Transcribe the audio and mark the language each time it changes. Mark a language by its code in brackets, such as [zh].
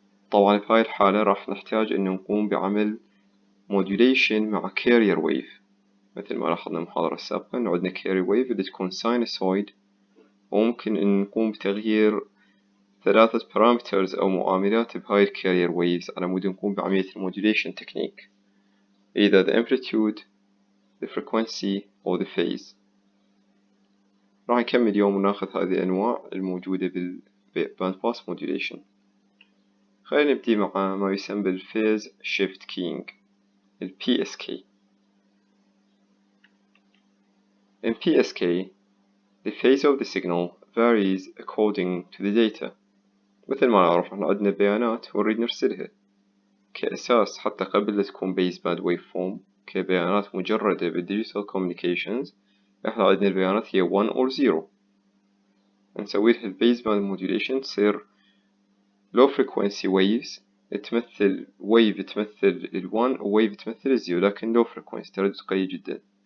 [ar] طبعا في هاي الحالة راح نحتاج أن نقوم بعمل modulation مع carrier wave، مثل ما لاحظنا المحاضرة السابقة أن عندنا carrier wave اللي تكون sinusoid، وممكن أن نقوم بتغيير 3 parameters أو معاملات بهاي carrier waves على مود نقوم بعملية modulation technique، [en] either the amplitude, the frequency or the phase. [ar] راح نكمل اليوم وناخذ هذه الأنواع الموجودة بالباندباس modulation. خلينا نبدي مع ما يسمى بالphase shift keying، ال PSK. [en] In PSK, the phase of the signal varies according to the data. [ar] مثل ما نعرف احنا عندنا بيانات ونريد نرسلها كأساس حتى قبل لا تكون baseband waveform كبيانات مجردة بالdigital communications. احنا عندنا البيانات هي 1 or 0، نسوي لها baseband modulation تصير low frequency waves تمثل wave تمثل ال1 و wave تمثل ال0، لكن low frequency تردد قليل جدا.